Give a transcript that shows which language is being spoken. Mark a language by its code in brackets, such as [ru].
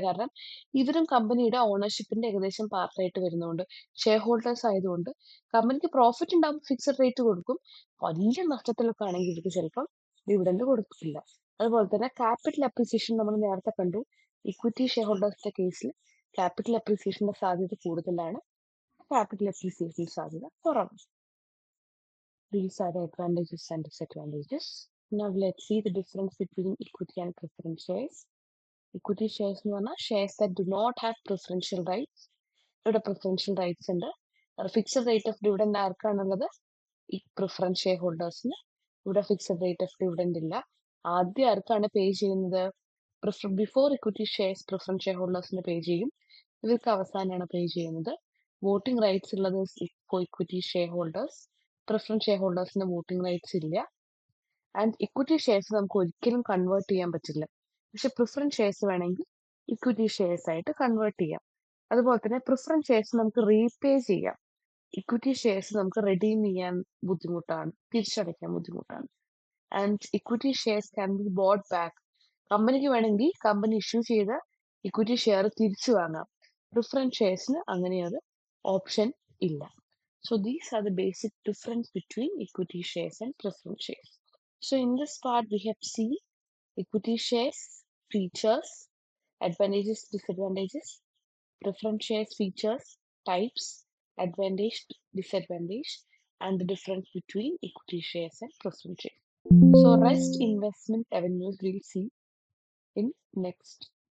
[ml] കാരണം ഇവരും കമ്പനിയുടെ ഓണർഷിപ്പിന്റെ ഏകദേശം പാർട്ടായിട്ട് വരുന്നതുകൊണ്ട്, ഷെയർ ഹോൾഡേഴ്സ് ആയതുകൊണ്ട് കമ്പനിക്ക് പ്രോഫിറ്റ് ഉണ്ടാകുമ്പോൾ ഫിക്സഡ് റേറ്റ് കൊടുക്കും. വലിയ നഷ്ടത്തിലൊക്കെ ആണെങ്കിൽ ഇവർക്ക് ചിലപ്പം ഡിവിഡൻഡ് കൊടുക്കില്ല. അതുപോലെ തന്നെ ക്യാപിറ്റൽ അപ്രീസിയേഷൻ നമ്മൾ നേരത്തെ കണ്ടു. ഇക്വിറ്റി ഷെയർ ഹോൾഡേഴ്സിന്റെ കേസിൽ ക്യാപിറ്റൽ അപ്രീസിയേഷന്റെ സാധ്യത കൂടുതലാണ്, ക്യാപിറ്റൽ അപ്രീസിയേഷൻ സാധ്യത കുറവാണ്. [en] These are the advantages and disadvantages. Now let's see the difference between equity and preference shares. Equity shares [ml] എന്ന് പറഞ്ഞാൽ [en] shares that do not have preferential rights. [ml] ഇവിടെ preferential rights ഉണ്ട്. Fixed rate of dividend ആർക്കാണുള്ളത്? ഈ preference share ഹോൾഡേഴ്സിന്. ഇവിടെ fixed rate of dividend ഇല്ല. ആദ്യം ആർക്കാണ് പേ ചെയ്യുന്നത്? [en] before equity shares [ml] preference share ഹോൾഡേഴ്സിന് പേ ചെയ്യും. ഇവർക്ക് അവസാനമാണ് പേ ചെയ്യുന്നത്. വോട്ടിംഗ് റൈറ്റ്സ് ഉള്ളത് equity share holders. Preference share ഹോൾഡേഴ്സിന് voting rights ഇല്ല. ആൻഡ് ഇക്വിറ്റി ഷെയർസ് നമുക്ക് ഒരിക്കലും കൺവേർട്ട് ചെയ്യാൻ പറ്റില്ല. പക്ഷെ പ്രിഫറൻസ് ഷെയർസ് വേണമെങ്കിൽ ഇക്വിറ്റി ഷെയർസ് ആയിട്ട് കൺവേർട്ട് ചെയ്യാം. അതുപോലെ തന്നെ പ്രിഫറൻസ് ഷെയർസ് നമുക്ക് റീപേ ചെയ്യാം. ഇക്വിറ്റി ഷെയർസ് നമുക്ക് റെഡീം ചെയ്യാൻ ബുദ്ധിമുട്ടാണ്, തിരിച്ചടയ്ക്കാൻ ബുദ്ധിമുട്ടാണ്. [en] And equity shares can be bought back. [ml] കമ്പനിക്ക് വേണമെങ്കിൽ കമ്പനി ഇഷ്യൂ ചെയ്ത ഇക്വിറ്റി ഷെയർ തിരിച്ചു വാങ്ങാം. പ്രിഫറൻസ് ഷെയർസിന് അങ്ങനെ ഒരു ഓപ്ഷൻ ഇല്ല. [en] So these are the basic difference between equity shares and preference shares. So in this part we have seen equity shares, features, advantages, disadvantages, preference shares features, types, advantage, disadvantage, and the difference between equity shares and preference shares. So rest investment avenues we'll see in next